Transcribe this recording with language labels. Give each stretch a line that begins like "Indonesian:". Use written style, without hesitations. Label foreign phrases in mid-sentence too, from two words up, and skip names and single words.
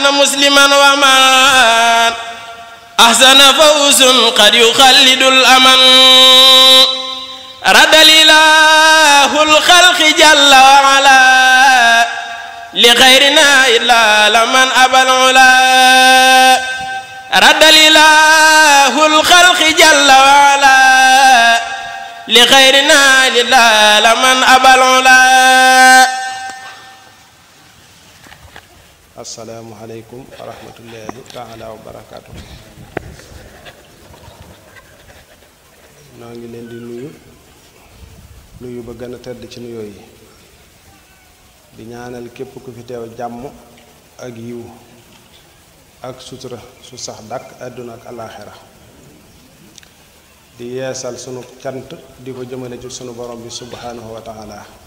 Arabic: مسلما ومن أحسن فوز قد يخلد الأمن رد الإله الخلق جل وعلا لغيرنا إلا لمن أبى العلا رد الإله الخلق جل وعلا لغيرنا إلا لمن أبى العلا. السلام عليكم ورحمة الله تعالى وبركاته.
Wolof: noo ngi leen di nuyu ba gën a tedd ci nuyoo yi di ñaanal képp ku fi teew jàmm ak yiw ak sutura su sax dàkk àdduna ak alaaxira di yeesal sunu cant di ko jëmale ci sunu borom bi
Arabic: سبحانه وتعالى